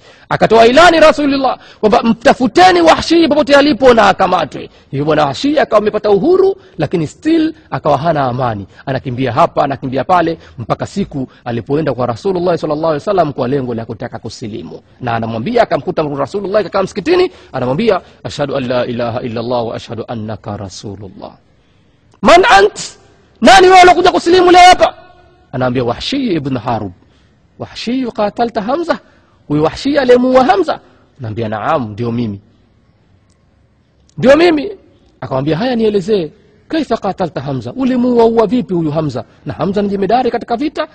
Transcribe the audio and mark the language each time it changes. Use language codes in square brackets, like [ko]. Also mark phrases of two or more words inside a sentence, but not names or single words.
[sw] Akatoa ilani Rasulullah kwamba mtafuteni Wahshi popote alipo na akamatwe. Hivyo bwana Wahshi akawa amepata uhuru, lakini still akawa hana amani. Anakimbia hapa, anakimbia pale, mpaka siku alipoenda kwa Rasulullah [ar] صلى الله عليه وسلم [sw] kwa lengo la kutaka kusilimu. Na anamwambia, akamkuta Rasulullah kakaa msikitini, anamwambia, [ar] "أشهد أن لا إله إلا الله وأشهد أنك رسول الله." "من أنت?" [sw] Nani wewe unakuja kusilimu leo hapa? Anaambia, "Wahshi ibn Harb." [ar] "وحشي قتلت حمزة?" [sw] Huyu Wahshi alimuua Hamza? Anaambia, "Naam, ndio mimi." "Ndio mimi?" Akamwambia, "Haya nielezee, [ar] كيف قتلت حمزة? [sw] Ulimuua vipi huyu Hamza? Na Hamza ni jemedari katika vita."